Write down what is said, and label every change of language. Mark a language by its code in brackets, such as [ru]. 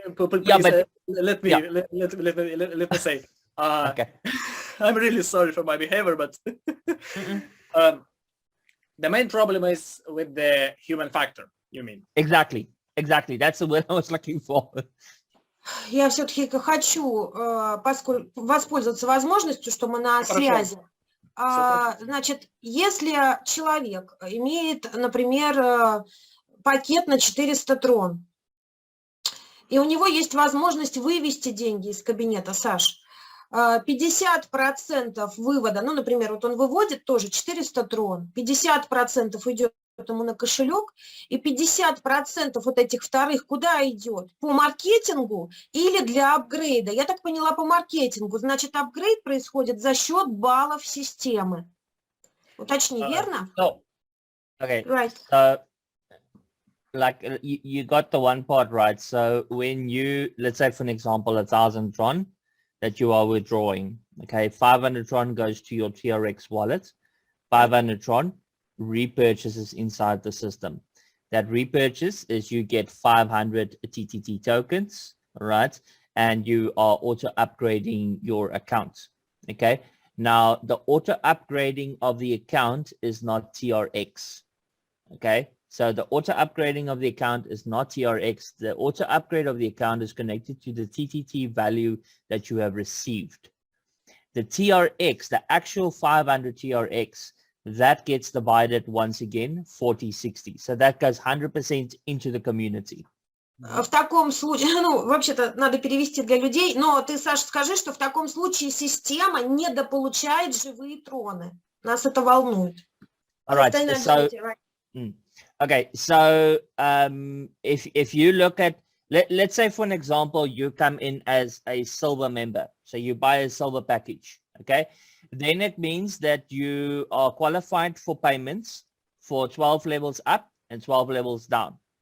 [en] Please, yeah, but, let me say. Okay. I'm really sorry for my behavior, but... the main problem is with the human factor. You mean? Exactly. That's the word I was looking for. [ru] Я все-таки хочу воспользоваться возможностью, что мы на связи. Значит, если человек имеет, например, пакет на 400 трон, и у него есть возможность вывести деньги из кабинета, Саш, 50% вывода, ну, например, вот он выводит тоже 400 трон, 50% идет ему на кошелек, и 50% вот этих вторых куда идет? По маркетингу или для апгрейда? Я так поняла, по маркетингу. Значит, апгрейд происходит за счет баллов системы. Уточни, верно? [en] So, okay. Right. So, like you got the one part right. So when you, let's say for an example, 1,000 Tron that you are withdrawing, okay, 500 Tron goes to your TRX wallet, 500 Tron repurchases inside the system. That repurchase is you get 500 TTT tokens, right? And you are auto upgrading your account, okay? Now, the auto upgrading of the account is not TRX, okay? So the auto upgrading of the account is not TRX. The auto upgrade of the account is connected to the TTT value that you have received. The TRX, the actual 500 TRX, that gets divided once again 40-60. So that goes 100% into the community. [ru] В таком случае, ну, вообще-то надо перевести для людей, но ты, Саша, скажи, что в таком случае система недополучает живые троны. Нас это волнует. [en] All right. So, okay. So if you look at, let's say for an example, you come in as a silver member. So you buy a silver package. Okay. Then it means that you are qualified for payments for 12 levels up and 12 levels down.